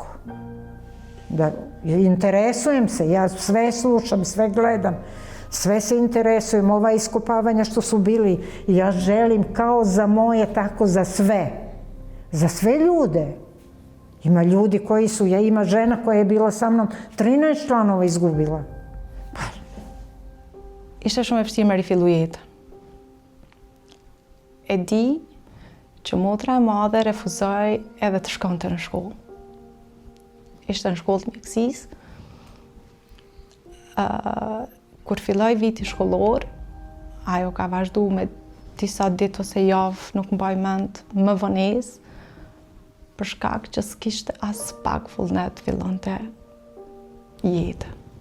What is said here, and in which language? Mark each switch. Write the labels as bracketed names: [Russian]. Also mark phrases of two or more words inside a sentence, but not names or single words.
[Serbian] Da, interesujem se, ja sve slušam, sve gledam, sve se interesujem, ova iskopavanja što su bili, ja želim kao za moje, tako za sve ljude. Ima ljudi koji su, ima žena koja je bila sa mnom, 13 članova izgubila. [Albanian] Ishte shumë e vështirë me rifillu jetën. E di që motra e madhe refuzoi edhe të shkonte në shkollë. Ishte në shkollë të mjekësisë. Kur filloi viti shkollor, ajo ka vazhdu me disa ditë ose javë, nuk mbaj mend, më vonesë, për shkak që s'kishte as pak vullnet fillonte jetën.